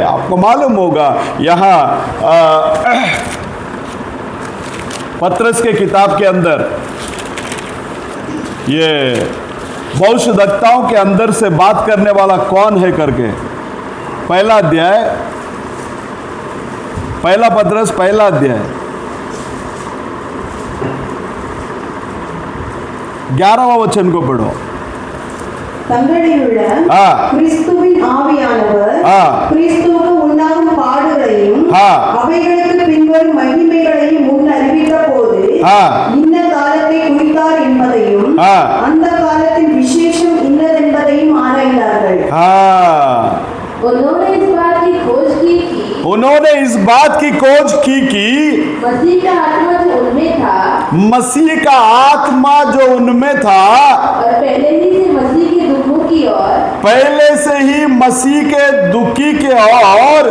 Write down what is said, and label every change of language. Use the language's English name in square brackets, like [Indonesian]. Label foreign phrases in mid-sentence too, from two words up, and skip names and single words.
[Hindi] आपको मालूम होगा, यहाँ पत्रस के किताब के अंदर ये भविष्यद्वक्ताओं के अंदर से बात करने वाला कौन है करके, पहला अध्याय, पहला पत्रस पहला अध्याय 11वां वचन को पढ़ो। [Tamil] தங்களிலுள்ள கிறிஸ்துவின் ஆவியானவர் கிறிஸ்துவுக்கு உண்டாகும் பாடுகளையும் அவைகளுக்கு பின்வரும் மகிமைகளையும் முன் அறிவித்த போது இன்ன காலத்தை குறித்தார் என்பதையும் அந்த காலத்தின் விசேஷம் இன்னதென்பதையும் ஆராய்ந்தார்கள்। [Hindi] उन्होंने इस बात की खोज की उन्होंने इस बात की खोज की कि मसीह का आत्मा जो उनमें था, मसीह का आत्मा जो उनमें था, और पहले ही से मसीह के दुखों की ओर, पहले से ही मसीह के दुखी के और